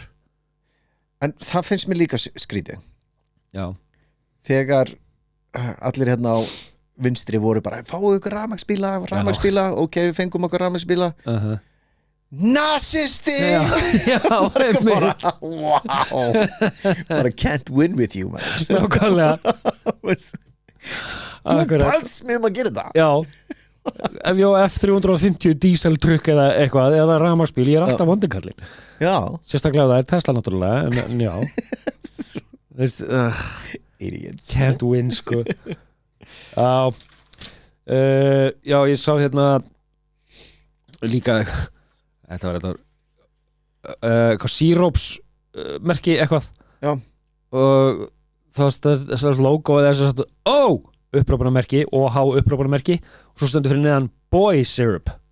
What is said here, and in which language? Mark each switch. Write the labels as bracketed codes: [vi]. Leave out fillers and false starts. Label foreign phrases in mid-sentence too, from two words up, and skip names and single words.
[is] En það finnst mér líka skrítið. Já. Þegar allir hérna á vinstri voru bara fáu ykkur rafmagnsbíla, ok, við fengum okkur rafmagnsbíla. Nazisti! Já, bara, wow. [en] Bara can't win with you, man. [is] Nákvæmlega. Þú bæðst með að gera það. Já. Ef ég á F350 dieseltrukk eða eitthvað, eða rafmagnsbíl, ég er alltaf vondikallinn. Já. Sérstaklega það er Tesla náttúrulega, en já. Idiots. [en] Can't win, [is] sko. Já. Já, ég sá hérna líka þetta var eitthvað síróps merki eitthvað. Já. Og það logo eða þess að upprópunarmerki og H upprópunarmerki og svo stendur fyrir neðan [en] boy syrup.